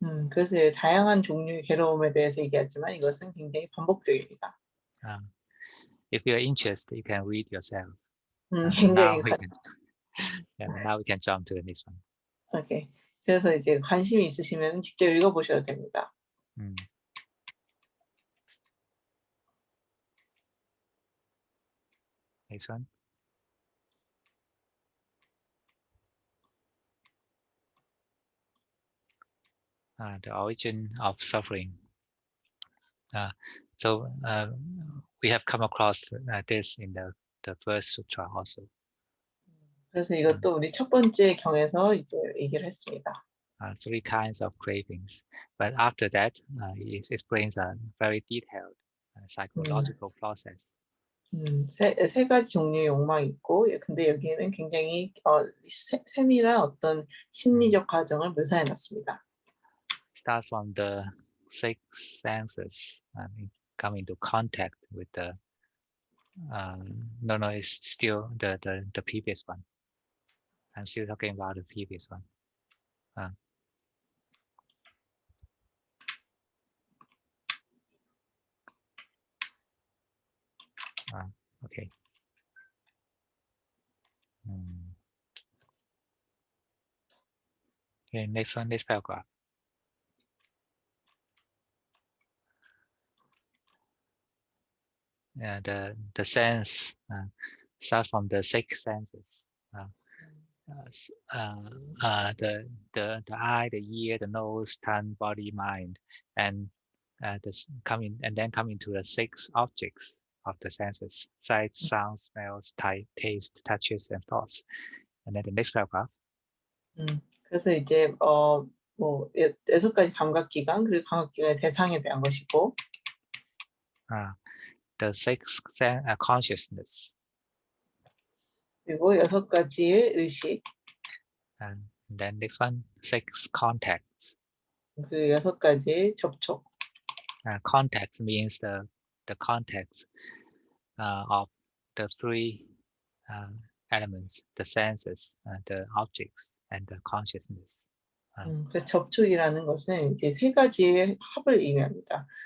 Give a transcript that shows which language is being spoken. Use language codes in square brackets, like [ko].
[ko] 그래서 다양한 종류의 괴로움에 대해서 얘기하지만 이것은 굉장히 반복적입니다. [en] If you're interested, you can read yourself. [ko] 굉장히 [en] Now we can jump to the next one. 오케이. [ko] 그래서 이제 관심이 있으시면 직접 읽어보셔도 됩니다. [en] Next one. The origin of suffering. So we have come across this in the first sutra also. [ko] 그래서 이것도 우리 첫 번째 경에서 이제 얘기를 했습니다. [en] Three kinds of cravings, but after that, it explains a very detailed psychological process. [ko] 세 가지 종류의 욕망이 있고, 근데 여기에는 굉장히 세밀한 어떤 심리적 과정을 묘사해 놨습니다. [en] Start from the six senses and come into contact with the no, it's still the previous one. I'm still talking about the previous one. Okay. Okay, next one, next paragraph. The sense start from the six senses. The eye, the ear, the nose, tongue, body, mind, and then coming to the six objects of the senses: sight, sound, smells, taste, touches, and thoughts. And then the next paragraph. [ko] 그래서 이제 뭐 6가지 감각기관, 그리고 감각기관의 대상에 대한 것이고, [en] the six consciousness. [ko] 그리고 6가지의 의식. [en] And then next one, six contacts. [ko] 그 6가지의 접촉. [en] Contacts means the context of the three elements: the senses, the objects, and the consciousness. [ko] 그래서 접촉이라는 것은 이제 세 가지의 합을 의미합니다.